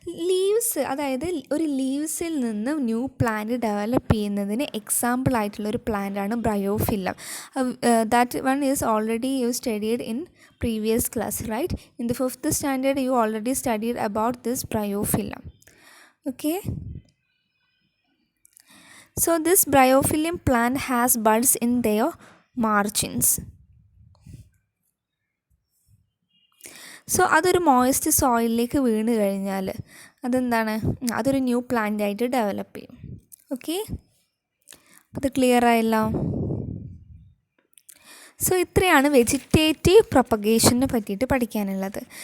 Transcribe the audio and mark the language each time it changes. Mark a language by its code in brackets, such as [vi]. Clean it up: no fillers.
[ml] Leaves, അതായത് ഒരു ലീവ്സിൽ നിന്ന് ന്യൂ പ്ലാന്റ് ഡെവലപ്പ് ചെയ്യുന്നതിന് എക്സാമ്പിൾ ആയിട്ടുള്ളൊരു പ്ലാന്റാണ് bryophyllum. [en] That one is already you studied in previous class, right? In the 5th standard you already studied about this bryophyllum. Okay, so this bryophyllum plant has buds in their margins. [ml] So അതൊരു moist സോയിലിലേക്ക് വീണ് കഴിഞ്ഞാൽ അതെന്താണ്? അതൊരു new plant ആയിട്ട് develop ചെയ്യും. Okay, അത് clear ആയല്ലോ. So ഇത്രയാണ് വെജിറ്റേറ്റീവ് പ്രൊപ്പഗേഷനെ പറ്റിയിട്ട് പഠിക്കാനുള്ളത്.